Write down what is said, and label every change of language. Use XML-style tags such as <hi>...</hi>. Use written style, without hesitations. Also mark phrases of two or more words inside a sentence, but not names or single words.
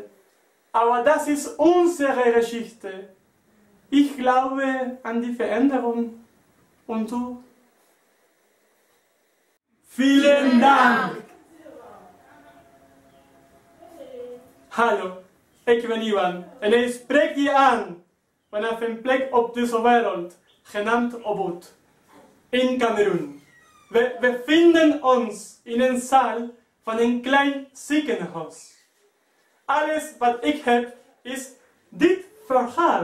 <de>Aber das ist unsere Geschichte. Ich glaube an die Veränderung. Und du? Vielen Dank!</de> <nl>Hallo, ik ben Ivan en ik spreek je aan vanaf een plek op deze wereld, genaamd Obut, in Kamerun. We bevinden ons in een zaal van een klein ziekenhuis. Alles wat ik heb is dit verhaal.</nl>